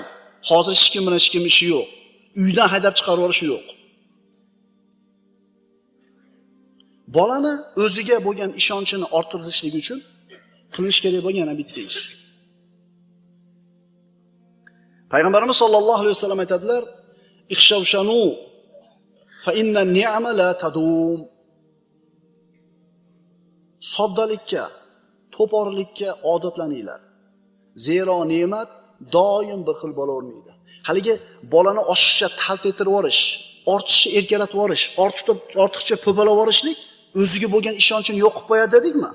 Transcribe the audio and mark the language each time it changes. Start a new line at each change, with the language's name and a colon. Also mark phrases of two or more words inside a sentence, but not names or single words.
Uzbek: Hozir hech kim bilan hech kim ishi yo'q. Uydan haydab chiqarib yuborish yo'q. Bolani o'ziga bo'lgan ishonchini orttirishlik uchun qilish kerak bo'lgan yana bitta ish. Payg'ambarimiz
Arabic: صلى الله عليه وسلم
Uzbek: aytadilar:
Arabic: "اخشوشنوا فإن النعمة لا تدوم."
Uzbek: Soddalikka, to'porlikka odatlaninglar. Zero ne'mat doim bir xil bo'lavermaydi. Haligi bolani oshiqcha talt etirib yuborish, ortiqcha erkalatib yuborish, ortiqcha po'palab yuborishlik o'ziga bo'lgan ishonchini yo'q qilib qo'yadi dedikmi?